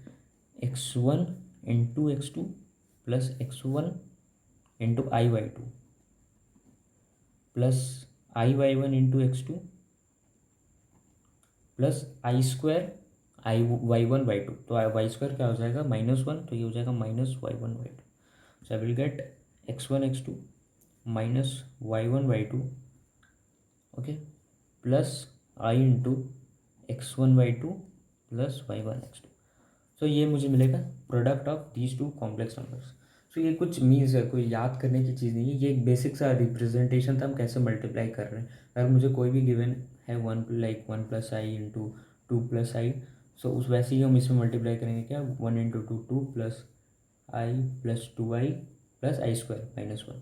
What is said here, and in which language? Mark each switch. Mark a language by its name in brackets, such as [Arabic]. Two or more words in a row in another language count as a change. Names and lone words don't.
[English] x1 into x2 plus x1 into i y two plus i y one into x2 plus i square i y one y two. [Hindi] तो वाई स्क्वायर क्या हो जाएगा, -1, तो ये हो जाएगा [English] minus y one y two. So I will get x1 x2 minus y1 y2, okay, plus I into x1 y2 plus y1 x2. So ये मुझे मिलेगा product of these two complex numbers. [Hindi] सो ये कुछ मीन्स है, कोई याद करने की चीज़ नहीं है, ये एक बेसिक सा रिप्रेजेंटेशन था हम कैसे मल्टीप्लाई कर रहे हैं. अगर मुझे कोई भी गिवन है [English] one plus i into two plus i, [Hindi] सो उस वैसे ही हम इसमें मल्टीप्लाई करेंगे क्या, 1 [English] into two plus i plus 2i plus i square [Hindi] -1.